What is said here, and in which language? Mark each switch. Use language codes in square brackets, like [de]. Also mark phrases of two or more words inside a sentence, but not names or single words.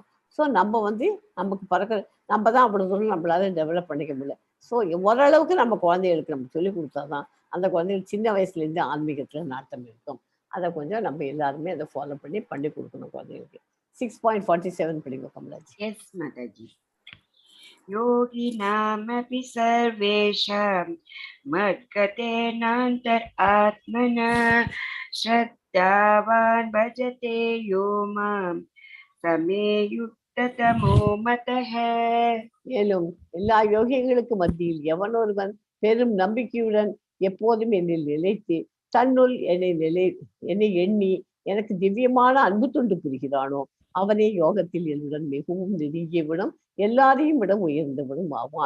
[ta] ஸோ நம்ம வந்து நமக்கு நம்ம தான் அப்படி சொல்லணும், நம்மளால டெவலப் பண்ணிக்க முடியல. ஸோ ஓரளவுக்கு நம்ம குழந்தைகளுக்கு நம்ம சொல்லிக் கொடுத்தாதான் அந்த குழந்தைகள் சின்ன வயசுலேருந்து ஆன்மீகத்தில் நாட்டம் இருக்கும். அதை கொஞ்சம் நம்ம எல்லாருமே அதை ஃபாலோ பண்ணி கொடுக்கணும் குழந்தைகளுக்கு. 6.47 படிங்க கமலாஜி. எஸ் மாதாஜி. [sa] योगिनामपि सर्वेषां मद्गतेनान्तर् आत्मना श्रद्धावान् भजते यो मां समे युक्ततमो मतः. [ta] மேலும் எல்லா யோகிகளுக்கு மத்தியில் எவனொருவன் பெரும் நம்பிக்கையுடன் எப்போதும் என்னில் நிலைத்து தன்னுள் என்னை எண்ணி எனக்கு திவ்யமான அன்பு தொண்டு புரிகிறானோ அவனே யோகத்தில் என்னுடன் மிகவும் நெருங்கியவிடும், எல்லாரையும் விட உயர்ந்தவிடும் ஆவான்.